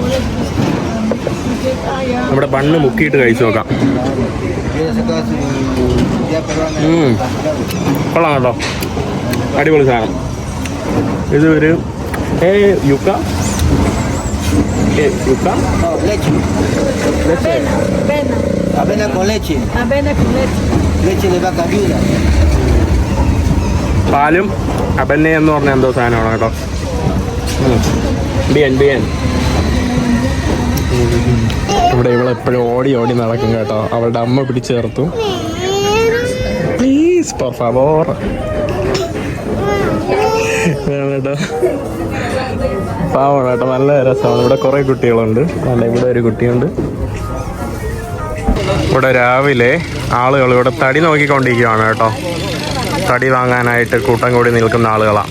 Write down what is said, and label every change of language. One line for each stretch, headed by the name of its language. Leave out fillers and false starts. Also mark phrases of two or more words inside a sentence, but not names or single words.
Malayalam: നമ്മുടെ ബണ്ണ് മുക്കിയിട്ട് കഴിച്ചു നോക്കാം. കൊള്ളാം കേട്ടോ, അടിപൊളി സാധനം. ഇത് ഒരു യുക്ക യുക്ക
Spanish: Leche. leche. Avena con leche. Avena con leche. Leche de vaca viuda.
Malayalam: പാലും അബന്നെ എന്ന് പറഞ്ഞ എന്തോ സാധനമാണ് കേട്ടോ.
Spanish: bien bien.
Malayalam: ഇവിടെ ഇവളെപ്പോഴും ഓടി ഓടി നടക്കും കേട്ടോ. അവളുടെ അമ്മ പിടിച്ചു ചേർത്തു. പ്ലീസ്
Spanish: por favor.
Malayalam: കേട്ടോ, പാവമാണ് കേട്ടോ, നല്ല രസമാണ്. ഇവിടെ കുറേ കുട്ടികളുണ്ട്. അല്ല, ഇവിടെ ഒരു കുട്ടിയുണ്ട്. ഇവിടെ രാവിലെ ആളുകൾ ഇവിടെ തടി നോക്കിക്കൊണ്ടിരിക്കുകയാണ് കേട്ടോ. തടി വാങ്ങാനായിട്ട് കൂട്ടം കൂടി നിൽക്കുന്ന ആളുകളാണ്.